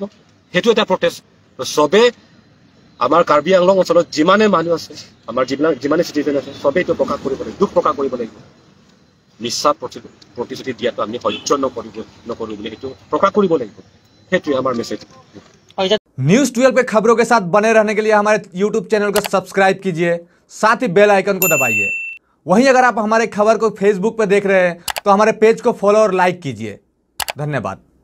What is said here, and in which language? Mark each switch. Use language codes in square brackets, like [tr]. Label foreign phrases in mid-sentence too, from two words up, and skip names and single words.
[as] সেইটো এটা প্ৰটেষ্ট। চবে আমাৰ কাৰ্বি আংলং অঞ্চলত যিমানে মানুহ আছে, আমাৰ যিমানে চিটিজেন আছে, চবেই এইটো প্ৰকাশ কৰিব লাগিব, দুখ প্ৰকাশ কৰিব লাগিব। মিছা প্ৰতিশ্ৰুতি দিয়াটো আমি সহ্য নকৰোঁ বুলি সেইটো প্ৰকাশ কৰিব লাগিব। সেইটোৱে আমাৰ মেছেজ। [hi] न्यूज़ 12 के खबरों के साथ बने रहने के लिए हमारे YouTube चैनल को सब्सक्राइब कीजिए, साथ ही [en] bell icon [hi] को दबाइए। वहीं अगर आप हमारे खबर को Facebook पर देख रहे हैं तो हमारे पेज को फॉलो और लाइक कीजिए। धन्यवाद।